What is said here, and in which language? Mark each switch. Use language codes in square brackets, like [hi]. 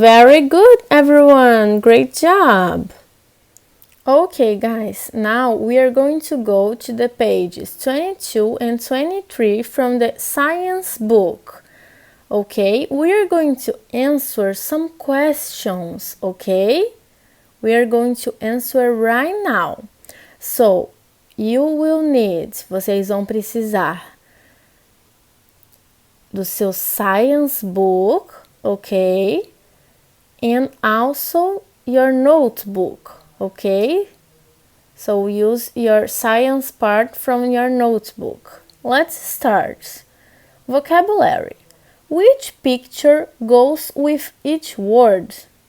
[en] Very good, everyone. Great job. Okay, guys, now we are going to go to the pages 22 and 23 from the science book. Okay, we are going to answer some questions, okay? We are going to answer right now. So, you will need, [pt] vocês vão precisar do seu [en] science book, okay? And also your notebook, okay? So use your science part from your notebook. Let's start. Vocabulary. Which picture goes with each word?